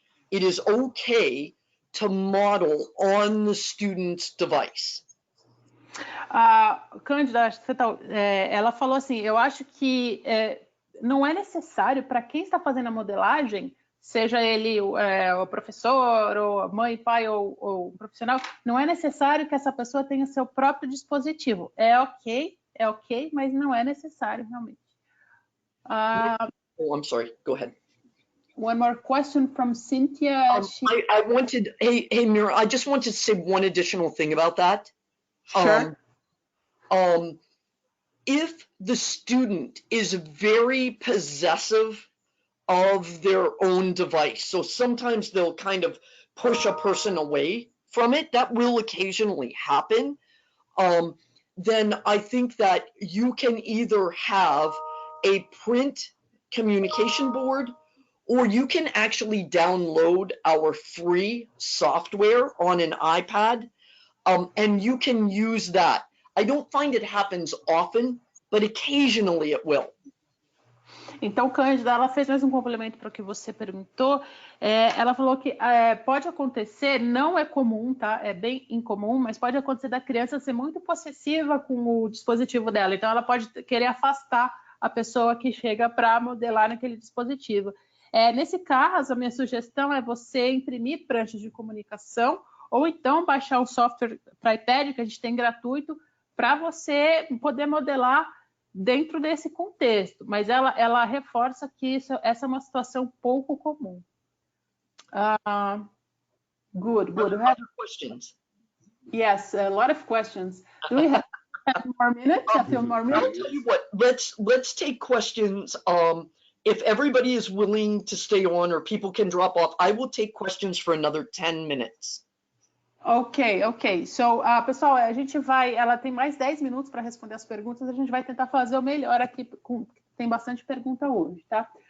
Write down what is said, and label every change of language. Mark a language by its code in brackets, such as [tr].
[en] It is okay to model on the student's device. [pt] Cândida, ela falou assim, eu acho que não é necessário para quem está fazendo a modelagem, seja ele o professor, ou a mãe, pai, ou o profissional, não é necessário que essa pessoa tenha seu próprio dispositivo. É ok, mas não é necessário realmente. [en] Oh, I'm sorry, go ahead. One more question from Cynthia. I wanted, hey Mira, I just wanted to say one additional thing about that. Sure. If the student is very possessive of their own device, so sometimes they'll kind of push a person away from it, that will occasionally happen, then I think that you can either have a print communication board, or you can actually download our free software on an iPad, and you can use that. I don't find it happens often, but occasionally it will. [pt] Então, Cândida, ela fez mais um complemento para o que você perguntou. Ela falou que pode acontecer, não é comum, tá? É bem incomum, mas pode acontecer da criança ser muito possessiva com o dispositivo dela. Então, ela pode querer afastar a pessoa que chega para modelar naquele dispositivo. Nesse caso, a minha sugestão é você imprimir pranchas de comunicação ou então baixar um software para iPad, que a gente tem gratuito, para você poder modelar dentro desse contexto. Mas ela reforça que essa é uma situação pouco comum. [en] Good. We have questions. Yes, a lot of questions. Do we have more minutes? A few more minutes? I'll tell you what, let's take questions. If everybody is willing to stay on or people can drop off, I will take questions for another 10 minutes. Ok. [pt] So, pessoal, a gente ela tem mais 10 minutos para responder as perguntas, a gente vai tentar fazer o melhor aqui, tem bastante pergunta hoje, tá?